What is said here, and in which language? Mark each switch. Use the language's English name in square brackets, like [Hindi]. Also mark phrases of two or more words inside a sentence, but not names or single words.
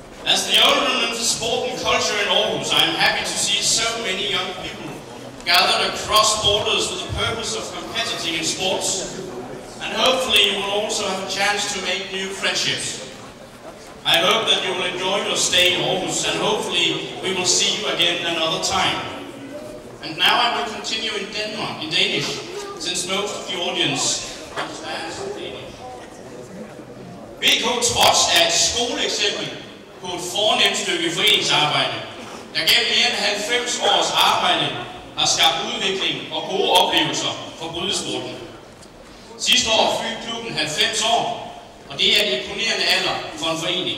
[English] As the owner of sport and culture in Aarhus, I am happy to see so many young people gathered across borders with the purpose of competing in sports, and hopefully you will also have a chance to make new friendships. I hope that you will enjoy your stay in Aarhus, and hopefully we will see you again another time. And now I will continue in Danish, since most of the audience understands Danish. [Danish] BK Trods er et skoleeksempel på et fornemt stykke foreningsarbejde, der gennem mere end 90 års arbejde har skabt udvikling og gode oplevelser for brydesporten. Sidste år fyldte klubben 90 år, og det er en imponerende alder for en forening.